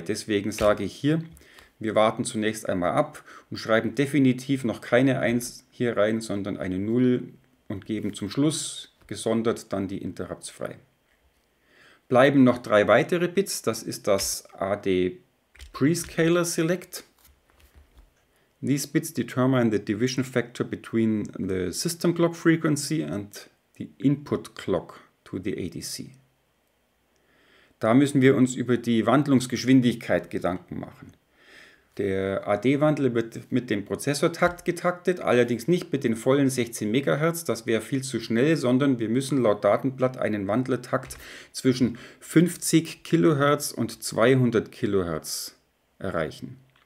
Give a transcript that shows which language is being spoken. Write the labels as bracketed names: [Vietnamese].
[German] Deswegen sage ich hier, wir warten zunächst einmal ab und schreiben definitiv noch keine 1 hier rein, sondern eine 0 und geben zum Schluss gesondert dann die Interrupts frei. Bleiben noch 3 weitere Bits, das ist das AD Prescaler Select. [English] These bits determine the division factor between the system clock frequency and the input clock to the ADC. [German] Da müssen wir uns über die Wandlungsgeschwindigkeit Gedanken machen. Der AD-Wandler wird mit dem Prozessortakt getaktet, allerdings nicht mit den vollen 16 MHz, das wäre viel zu schnell, sondern wir müssen laut Datenblatt einen Wandlertakt zwischen 50 kHz und 200 kHz erreichen.